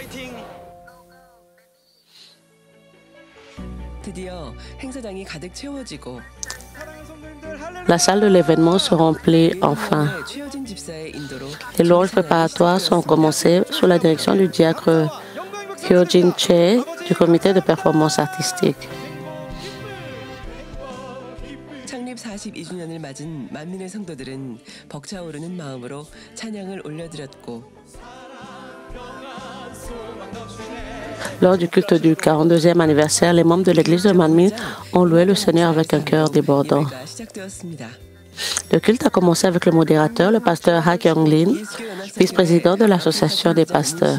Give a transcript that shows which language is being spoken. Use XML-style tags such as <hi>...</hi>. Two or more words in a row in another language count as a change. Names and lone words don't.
<fr>La salle de l'événement se remplit enfin. Les louanges préparatoires sont commencées sous la direction du diacre Hyojin Che du comité de performance artistique.</fr> <ko>창립 42주년을 맞은 만민의 성도들은 벅차오르는 마음으로 찬양을 올려드렸고</ko> <fr>Lors du culte du 42e anniversaire, les membres de l'église de Manmin ont loué le Seigneur avec un cœur débordant. Le culte a commencé avec le modérateur, le pasteur Ha Kyung-lin, vice-président de l'association des pasteurs.</fr>